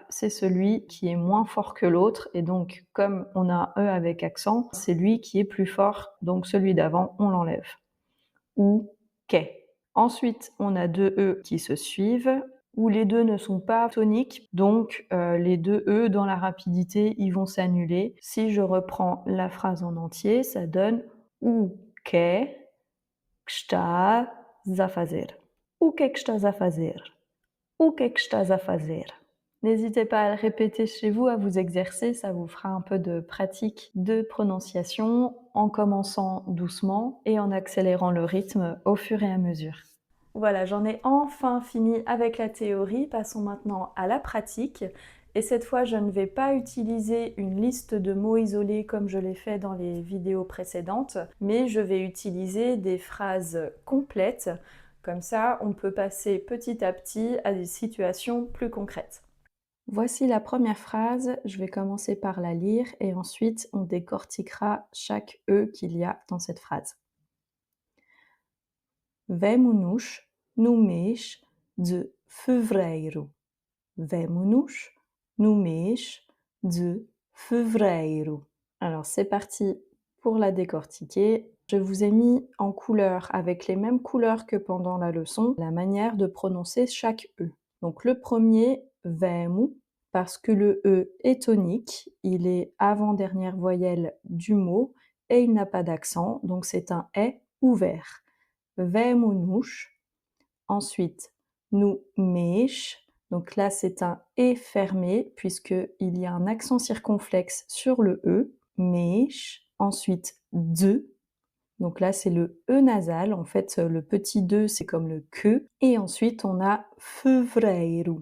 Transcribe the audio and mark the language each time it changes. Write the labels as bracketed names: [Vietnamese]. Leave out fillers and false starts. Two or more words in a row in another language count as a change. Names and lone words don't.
[French] C'est celui qui est moins fort que l'autre. Et donc comme on a un E avec accent, c'est lui qui est plus fort. Donc celui d'avant, on l'enlève. [Portuguese] Ou qu'est. [French] Ensuite, on a deux E qui se suivent, où les deux ne sont pas toniques, donc les deux E dans la rapidité, ils vont s'annuler. Si je reprends la phrase en entier, ça donne [Portuguese] o que estás a fazer? O que estás a fazer? O que estás a fazer? [French] N'hésitez pas à le répéter chez vous, à vous exercer, ça vous fera un peu de pratique de prononciation en commençant doucement et en accélérant le rythme au fur et à mesure. Voilà, j'en ai enfin fini avec la théorie, passons maintenant à la pratique. Et cette fois, je ne vais pas utiliser une liste de mots isolés comme je l'ai fait dans les vidéos précédentes, mais je vais utiliser des phrases complètes. Comme ça, on peut passer petit à petit à des situations plus concrètes. Voici la première phrase, je vais commencer par la lire et ensuite on décortiquera chaque E qu'il y a dans cette phrase. [Portuguese] Vemo-nos no mês de fevereiro. Vemo-nos no mês de fevereiro. [French] Alors c'est parti pour la décortiquer. Je vous ai mis en couleur avec les mêmes couleurs que pendant la leçon la manière de prononcer chaque E. Donc le premier, vemo, parce que le E est tonique, il est avant-dernière voyelle du mot et il n'a pas d'accent, donc c'est un est ouvert. Vemo-nos. Ensuite, [Portuguese] no mês. [French] Donc là, c'est un et fermé puisqu'il y a un accent circonflexe sur le E. Mês. Ensuite, de. Donc là, c'est le E nasal. En fait, le petit de, c'est comme le que. Et ensuite, on a fevereiro.